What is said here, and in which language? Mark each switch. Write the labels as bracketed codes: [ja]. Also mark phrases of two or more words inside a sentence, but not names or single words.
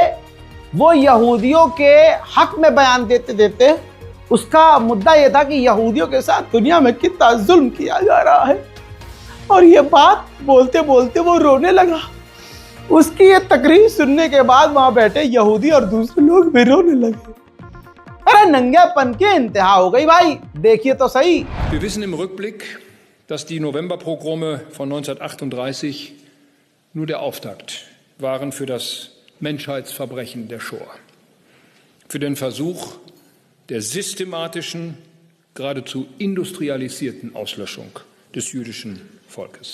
[ur] وہ یہودیوں کے حق میں بیان دیتے دیتے اس کا مدعا یہ تھا کہ یہودیوں کے ساتھ دنیا میں کتنا ظلم کیا جا رہا ہے، اور یہ بات بولتے بولتے وہ رونے لگا. اس کی یہ تقریر سننے کے بعد وہاں بیٹھے یہودی اور دوسرے لوگ بھی رونے لگے. ارے ننگے پن کی انتہا ہو گئی بھائی، دیکھیے تو سہی. [de] Wir wissen im Rückblick, dass die Novemberpogrome von 1938 nur der Auftakt waren für das Menschheitsverbrechen der Shoah, für den Versuch der systematischen, geradezu industrialisierten Auslöschung des jüdischen Volkes.